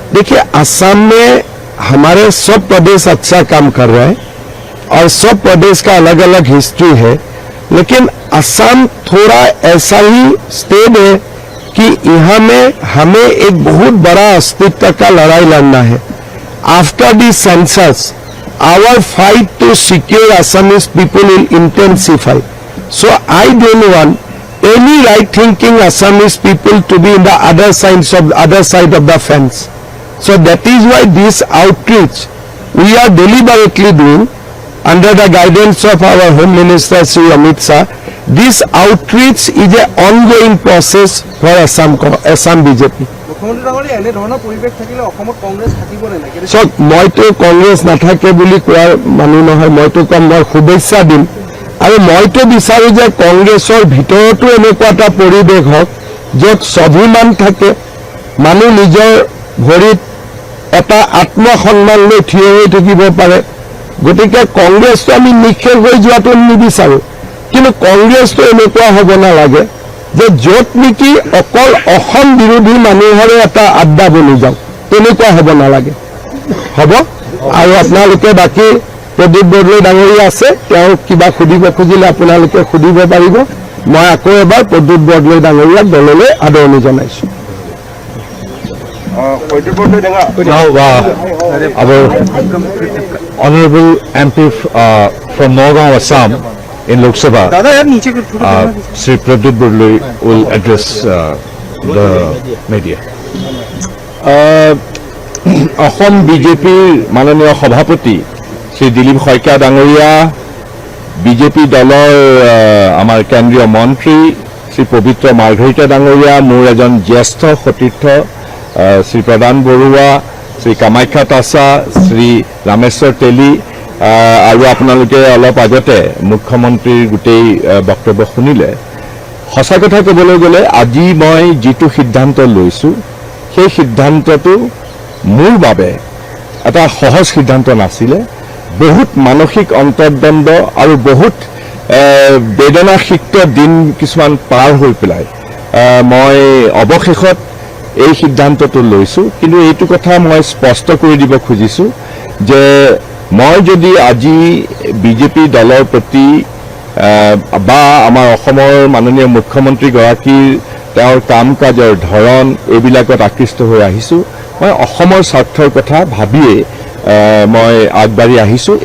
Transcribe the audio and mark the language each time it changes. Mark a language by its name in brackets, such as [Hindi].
[Hindi] देखिए असम में हमारे सब प्रदेश अच्छा काम कर रहे हैं और सब प्रदेश का अलग अलग हिस्ट्री है, लेकिन असम थोड़ा ऐसा ही स्टेट है कि यहाँ में हमें एक बहुत बड़ा अस्तित्व का लड़ाई लड़ना है. [English] After the census our fight to secure Assamese people will intensify. So I don't want any right-thinking Assamese people to be in the other side of the fence. So that is why this outreach we are deliberately doing under the guidance of our Home Minister Sri Amit Shah. This outreach is an ongoing process for Assam BJP. [Assamese] মুখ্যমন্ত্ৰী ডাঙৰীয়া এনেধৰণৰ পৰিৱেশ থাকিলে অসমত কংগ্ৰেছ থাকিব নে নাই? চাওক, মইতো কংগ্ৰেছ নাথাকে বুলি কোৱাৰ মানুহ নহয়. মইতো কম, মই শুভেচ্ছা দিম, আৰু মইতো বিচাৰোঁ যে কংগ্ৰেছৰ ভিতৰতো এনেকুৱা এটা পৰিৱেশ হওক য'ত স্বাভিমান থাকে, মানুহ নিজৰ ভৰিত এটা আত্মসন্মান লৈ থিয় হৈ থাকিব পাৰে. গতিকে কংগ্ৰেছটো আমি নিঃশেষ হৈ যোৱাটো নিবিচাৰোঁ, কিন্তু কংগ্ৰেছটো এনেকুৱা হ'ব নালাগে যে য'ত নেকি অকল অসম বিৰোধী মানুহৰে এটা আড্ডা বনি যাওক, তেনেকুৱা হ'ব নালাগে. হ'ব, আৰু আপোনালোকে বাকী প্ৰদীপ বৰদলৈ ডাঙৰীয়া আছে, তেওঁ কিবা সুধিব খুজিলে আপোনালোকে সুধিব পাৰিব. মই আকৌ এবাৰ প্ৰদীপ বৰদলৈ ডাঙৰীয়াক দললৈ আদৰণি জনাইছোঁ. [English] Now, our Honorable MP from Nagaon, Assam, in Lok Sabha, Sri Pradip Bordoloi will address the media. [Assamese] Assam বিজেপিৰ মাননীয় সভাপতি শ্ৰী দিলীপ শইকীয়া ডাঙৰীয়া, বিজেপি দলৰ আমাৰ কেন্দ্ৰীয় মন্ত্ৰী শ্ৰী পবিত্ৰ মাৰ্ঘৰিটা ডাঙৰীয়া, মোৰ এজন জ্যেষ্ঠ সতীৰ্থ শ্ৰী প্ৰদান বৰুৱা, শ্ৰী কামাখ্যা তাছা, শ্ৰী ৰামেশ্বৰ তেলী, আৰু আপোনালোকে অলপ আগতে মুখ্যমন্ত্ৰীৰ গোটেই বক্তব্য শুনিলে. সঁচা কথা ক'বলৈ গ'লে আজি মই যিটো সিদ্ধান্ত লৈছোঁ, সেই সিদ্ধান্তটো মোৰ বাবে এটা সহজ সিদ্ধান্ত নাছিলে. বহুত মানসিক অন্তৰ্দ্বন্দ্ব আৰু বহুত বেদনাসিক্ত দিন কিছুমান পাৰ হৈ পেলাই মই অৱশেষত এই সিদ্ধান্তটো লৈছোঁ. কিন্তু এইটো কথা মই স্পষ্ট কৰি দিব খুজিছোঁ যে মই যদি আজি বিজেপি দলৰ প্ৰতি বা আমাৰ অসমৰ মাননীয় মুখ্যমন্ত্ৰীগৰাকীৰ তেওঁৰ কাম কাজৰ ধৰণ এইবিলাকত আকৃষ্ট হৈ আহিছোঁ, মই অসমৰ স্বাৰ্থৰ কথা ভাবিয়ে মই আগবাঢ়ি আহিছোঁ.